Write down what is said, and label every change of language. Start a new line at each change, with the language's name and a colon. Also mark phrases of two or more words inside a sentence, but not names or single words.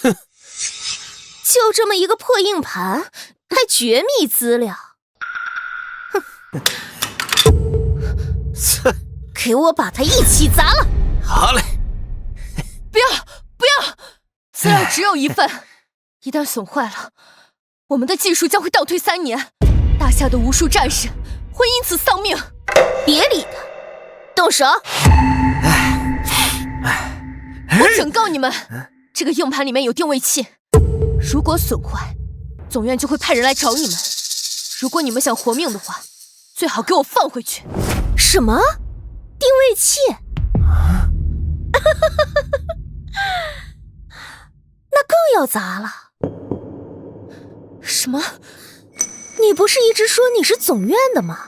Chinese: 就這麼一個破硬盤，還絕密資料，哼！給我把它一起砸了！好嘞！不要，資料只有1份，一旦損壞了，我們的技術將會倒退3年，大廈的無數戰士會因此喪命。別理他，動手！我警告你們，這個硬盤裡面有定位器。如果損壞，總院就會派人來找你們。如果你們想活命的話，最好給我放回去。什麼？定位器？那更要砸了。什麼？你不是一直說你是總院的嗎？